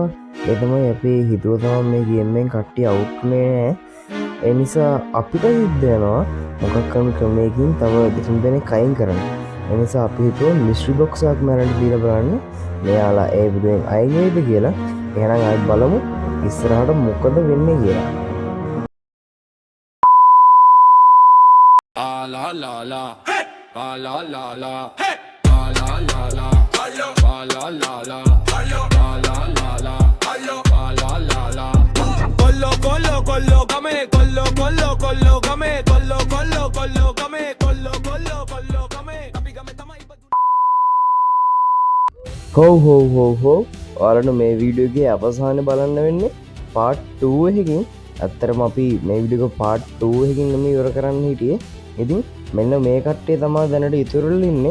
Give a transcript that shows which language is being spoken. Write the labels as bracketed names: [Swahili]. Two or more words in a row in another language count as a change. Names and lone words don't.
[Sinhala] ඒ තමයි අපි හිතුව තමා මේ ගේම්ෙන් කට්ටිය අවුට්නේ නෑ. ඒ නිසා අපිට සිද්ධ වෙනවා මොකක් කරන ක්‍රමයකින් තව දෙතුන් දෙනෙක් අයින් කරන්න. ඒ නිසා අපි හිතුවා [English] mystery box [Sinhala] එකක් මරන්න දීලා බලන්න මෙයාලා ඒ විදිහෙන් අයින් වෙයිද කියලා. එහෙනම් ආයෙත් බලමු ඉස්සරහට මොකද වෙන්නේ කියලා. La la la, la la la la, la la la la, la la la la, la la la la, la la la. [Spanish] Colócame, colócame, colócame. [Sinhala] හෝ ඔයාලට මේ වීඩියෝගේ අවසානය බලන්න වෙන්නේ පාට් 2 එකකින්. ඇත්තටම අපි මේ වීඩියෝ පාට් 2 එකකින් නම් ඉවර කරන්න හිටියේ. ඉතින් මෙන්න මේ කට්ටිය තමයි දැනට ඉතුරුලා ඉන්නේ.